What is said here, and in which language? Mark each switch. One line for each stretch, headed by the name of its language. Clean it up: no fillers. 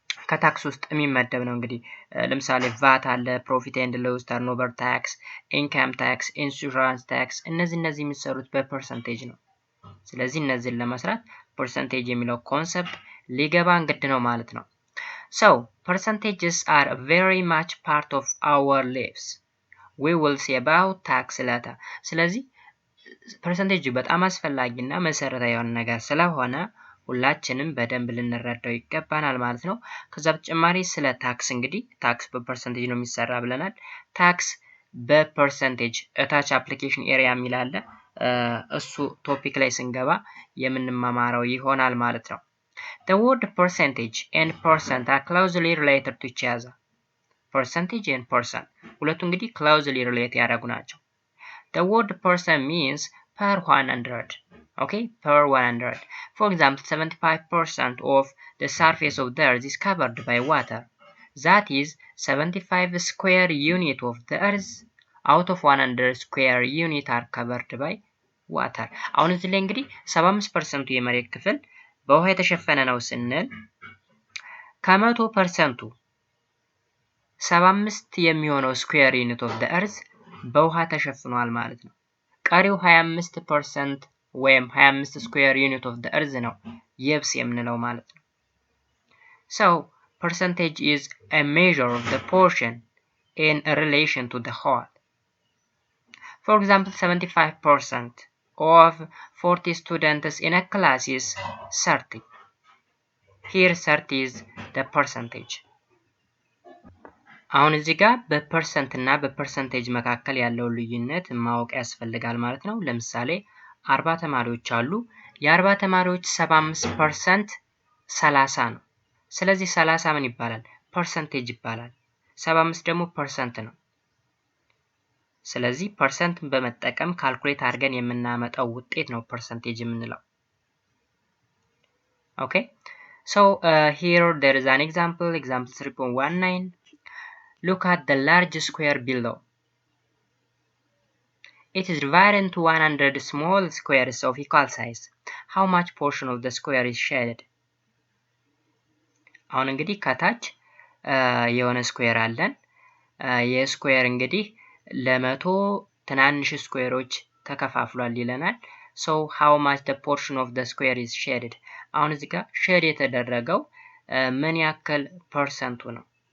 Amharic: ከታክስ ውስጥ የሚመደብ ነው። እንግዲህ ለምሳሌ ቫት አለ፣ ፕሮፊት ኤንድ ሎስ፣ turnover tax፣ income tax፣ insurance tax እነዚህ የሚሰሩት በፐርሰንቴጅ ነው። ስለዚህ እነዚህን ለመስራት ፐርሰንቴጅ የሚለው ኮንሰፕት ሊገባን ግድ ነው ማለት ነው።
English: percentages are very much part of our lives. We will see about tax later.
Amharic: ስለዚህ ፐርሰንቴጅ በጣም አስፈላጊና መሰረታዊ የሆነ ነገር ስለሆነ ሁላችንም በደንብ ልንረዳው ይገባናል ማለት ነው። ከዛ በተጨማሪ ስለ ታክስ እንግዲህ ታክስ በፐርሰንቴጅ ነው የሚሰራ ብለናል። ታክስ በፐርሰንቴጅ እታች አፕሊኬሽን ኤሪያ የሚል አለ። እሱ ቶፒክ ላይ ስንገባ የምንማማረው ይሆናል ማለት ነው።
English: The word percentage and percent are closely related to each other. Percentage and percent
Amharic: ሁለቱ እንግዲህ
English: closely relate
Amharic: ያደረጉ ናቸው።
English: The word percent means per 100. Okay, per 100. For example, 75% of the surface of the earth is covered by water. That is 75 square unit of the earth out of 100 square unit are covered by water.
Amharic: አሁን እዚህ ላይ እንግዲህ 75% የመሬት ክፍል በውሃ የተሸፈነ ነው ስንል ከ100% 75 የሚሆነው ስኩዌር ዩኒት ኦፍ ዘ እርዝ በውሃ ተሸፍኗል ማለት ነው። ቀሪው 25% ወይም 25 ስኩዌር ዩኒት ኦፍ ዘ እርዝ ነው የብስ የምንለው ማለት ነው።
English: percentage is a measure of the portion in relation to the whole. For example, 75% of 40 students in a class is 30. Here 30 is the percentage.
Amharic: አሁን እዚህ ጋር በፐርሰንት እና በፐርሰንቴጅ መካከል ያለው ልዩነት ማወቅ ያስፈልጋል ማለት ነው። ለምሳሌ 40 ተማሪዎች አሉ። የ40 ተማሪዎች 75% 30 ነው። ስለዚህ 30 ምን ይባላል? ፐርሰንቴጅ ይባላል። 75 ደግሞ ፐርሰንት ነው። ስለዚህ ፐርሰንትን በመጠቀም ካልኩሌት አድርገን የምናመጣው ውጤት ነው ፐርሰንቴጅ የምንለው።
English: Okay, so here there is an example 3.19. Look at the large square below. It is divided into 100 small squares of equal size. How much portion of the square is shaded?
Amharic: አሁን እንግዲህ ከታች የሆነ ስኩዌር አለን። የስኩዌር እንግዲህ ለመቶ ትናንሽ ስኩዌሮች ተከፋፍሏል ይለናል።
English: So how much the portion of the square is shaded?
Amharic: አሁን እዚህ ጋር ሼድ የተደረገው ምን ያክል ፐርሰንቱ ነው?